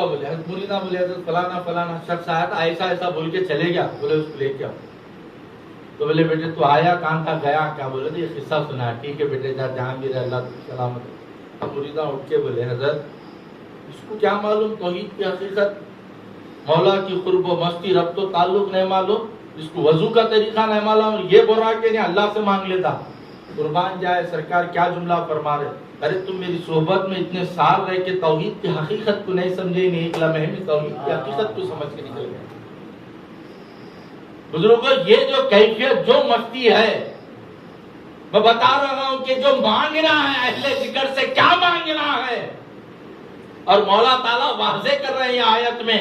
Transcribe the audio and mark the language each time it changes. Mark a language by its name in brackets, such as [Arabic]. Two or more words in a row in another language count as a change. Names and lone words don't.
[Urdu] بولے حضرت مریدہ، بولے حضرت فلانا فلانا شخص آیا تھا، ایسا ایسا بول کے چلے گیا. بولے اس کو لے کے آؤ. تو بولے بیٹے تو آیا کہاں تھا، گیا کیا؟ بولے تو یہ قصہ سنا. ٹھیک ہے بیٹے جا، جہاں بھی رہے اللہ سلامت. اب مریدہ اٹھ کے بولے حضرت اس کو کیا معلوم توحید کی حقیقت، مولا کی قرب و مستی، ربط و تعلق نہیں معلوم، اس کو وضو کا طریقہ نہیں معلوم، اور یہ بول رہا کہ نہیں اللہ سے مانگ لیتا. قربان جائے سرکار کیا جملہ فرما رہے، ارے تم میری صحبت میں اتنے سال رہ کے توحید کی حقیقت کو نہیں سمجھے، نہیں ایک لمحے میں توحید کی حقیقت کو سمجھ کے نکل گئے. بزرگوں یہ جو کیفیت، جو مستی ہے، میں بتا رہا ہوں کہ جو مانگنا ہے اہل ذکر سے، کیا مانگنا ہے، اور مولا تعالیٰ واضح کر رہے ہیں آیت میں.